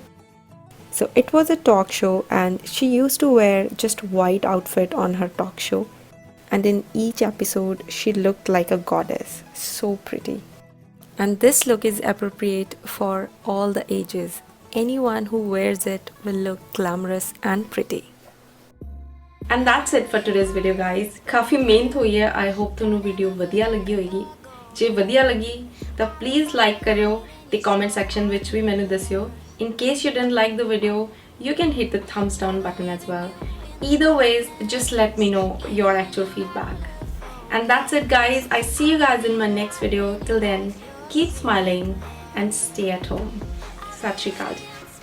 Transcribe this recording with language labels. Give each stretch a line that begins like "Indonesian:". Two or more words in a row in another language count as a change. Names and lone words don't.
English: So it was a talk show and she used to wear just white outfit on her talk show, and in each episode she looked like a goddess. So pretty. And this look is appropriate for all the ages. Anyone who wears it will look glamorous and pretty. And that's it for today's video guys.
Hindi: काफी मेहनत हुई है.
English: I hope
Punjabi: ਤੁਹਾਨੂੰ ਵੀਡੀਓ ਵਧੀਆ ਲੱਗੀ ਹੋਏਗੀ. ਜੇ ਵਧੀਆ ਲੱਗੀ ਤਾਂ please like ਕਰਿਓ ਤੇ
English: comment section
Punjabi: ਵਿੱਚ ਵੀ ਮੈਨੂੰ ਦੱਸਿਓ.
English: In case you didn't like the video, you can hit the thumbs down button as well. Either ways, just let me know your actual feedback. And that's it guys. I see you guys in my next video. Till then, keep smiling and stay at home.
Punjabi: ਸਤ ਸ੍ਰੀ ਅਕਾਲ.